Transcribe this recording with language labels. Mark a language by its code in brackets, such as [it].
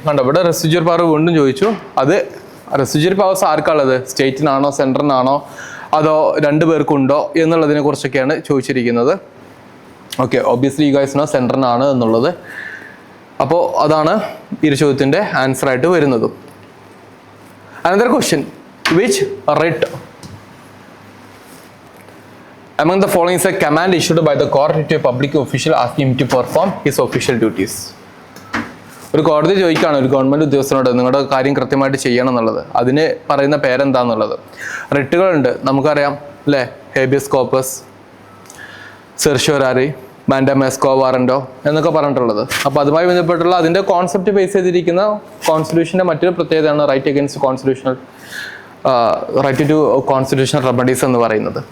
[ml] കണ്ടോ, ഇവിടെ റെസിജ്വർ പവർ വീണ്ടും ചോദിച്ചു. അത് റെസിജ്വർ പവേഴ്സ് ആർക്കുള്ളത്? സ്റ്റേറ്റിനാണോ സെൻട്രലിനാണോ അതോ 2 പേർക്കുണ്ടോ എന്നുള്ളതിനെ കുറിച്ചൊക്കെയാണ് ചോദിച്ചിരിക്കുന്നത്. Okay, [en] obviously you guys know [ml] സെൻട്രലിനാണ് എന്നുള്ളത്. അപ്പോൾ അതാണ് ഈ ചോദ്യത്തിൻ്റെ ആൻസർ ആയിട്ട് വരുന്നതും. [en] Another question, which writ among the following is a command issued by the court to a public official asking him to perform his official duties? [ml] ഒരു കോടതി ചോദിക്കുകയാണ് ഒരു ഗവൺമെൻറ് ഉദ്യോഗസ്ഥനോട് നിങ്ങളുടെ കാര്യം കൃത്യമായിട്ട് ചെയ്യണം എന്നുള്ളത്. അതിന് പറയുന്ന പേരെന്താന്നുള്ളത്. റിട്ടുകളുണ്ട്, നമുക്കറിയാം അല്ലേ? ഹേബിയസ് കോർപ്പസ്, സെർഷ്യോറാറി, മാൻഡാമെസ്കോ വാറൻറ്റോ എന്നൊക്കെ പറഞ്ഞിട്ടുള്ളത്. അപ്പോൾ അതുമായി ബന്ധപ്പെട്ടുള്ള അതിൻ്റെ കോൺസെപ്റ്റ് ബേസ് ചെയ്തിരിക്കുന്ന കോൺസ്റ്റിറ്റ്യൂഷൻ്റെ മറ്റൊരു പ്രത്യേകതയാണ് right against constitutional right to constitutional remedies എന്ന് പറയുന്നത്.